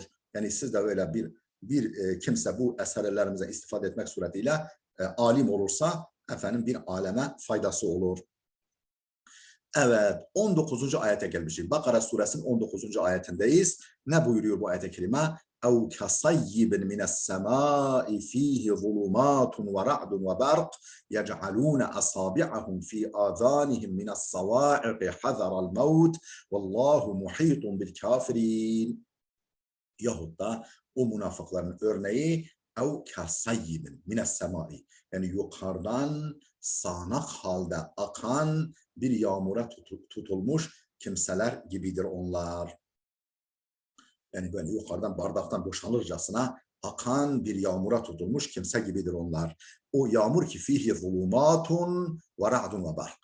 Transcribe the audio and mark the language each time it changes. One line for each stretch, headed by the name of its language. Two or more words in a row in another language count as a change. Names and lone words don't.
Turkish: Yani siz de böyle bir kimse bu eserlerimize istifade etmek suretiyle alim olursa efendim bir aleme faydası olur. Evet, 19. ayete gelmişiz. Bakara suresinin 19. ayetindeyiz. Ne buyuruyor bu ayet-i kerime?
Arabic: اَوْ كَصَيِّبٍ مِنَ السَّمَاءِ ف۪يهِ ظُلُمَاتٌ وَرَعْدٌ وَبَرْقٌ يَجْعَلُونَ أَصَابِعَهُمْ ف۪ي آذَانِهِمْ مِنَ الصَّوَاعِقِ حَذَرَ الْمَوْتِ وَاللّٰهُ مُحِيطٌ بِالْكَافِرِينَ.
Turkish: Yahut da o münafıkların örneği
Arabic: اَوْ كَصَيِّبٍ مِنَ السَّمَاءِ,
Turkish: yani yukarıdan sağanak halde akan bir yağmura tutulmuş kimseler gibidir onlar. Yani böyle yukarıdan bardaktan boşalırcasına akan bir yağmura tutulmuş kimse gibidir onlar. O yağmur ki
Arabic: فيه ظلمات ورعد وبرق.